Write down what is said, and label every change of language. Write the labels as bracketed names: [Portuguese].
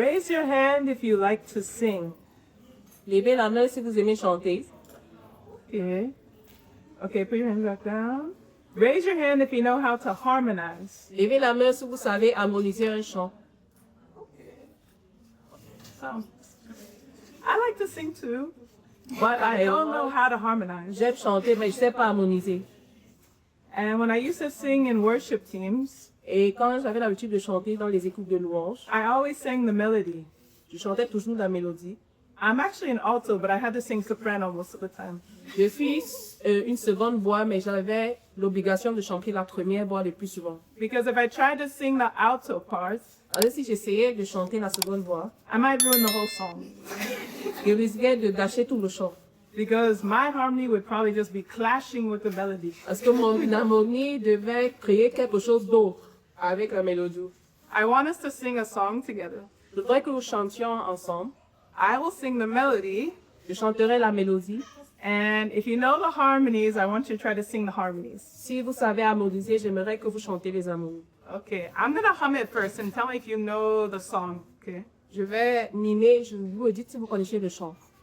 [English] your hand if you like to sing. [French] Levez la main si vous aimez chanter. [English] Okay. Okay, put your hands back down. Raise your hand if you know how to harmonize. [French] Levez la main si vous savez harmoniser un chant. [English] I like to sing too, but I don't know how to harmonize. [French] J'aime chanter, mais je sais pas harmoniser. [English] And when I used to sing in worship teams, [French] Et quand j'avais l'habitude de chanter dans les écoutes de louanges, [English] I always sang the melody. [French] je chantais toujours la mélodie. [English] I'm actually an alto, but I had to sing soprano most of the time. [French] Je suis une seconde voix, mais j'avais l'obligation de chanter la première voix le plus souvent. [English] Because if I tried to sing the alto parts, [French] Alors si j'essayais de chanter la seconde voix, [English] I might ruin the whole song. [French] je risquais de gâcher tout le chant. [English] Because my harmony would probably just be clashing with the melody. [French] Parce que mon harmonie devait créer quelque chose d'autre avec la mélodie. [English] I want us to sing a song together. [French] Je voudrais que nous chantions ensemble. [English] I will sing the melody, [French] Je chanterai la mélodie. [English] and if you know the harmonies, I want you to try to sing the harmonies. [French] Si vous savez harmoniser, j'aimerais que vous chantez les harmonies. [English] Okay, I'm gonna hum it first and tell me if you know the song, okay? [French] Je vais mimer, je vous dis si vous connaissez le chant.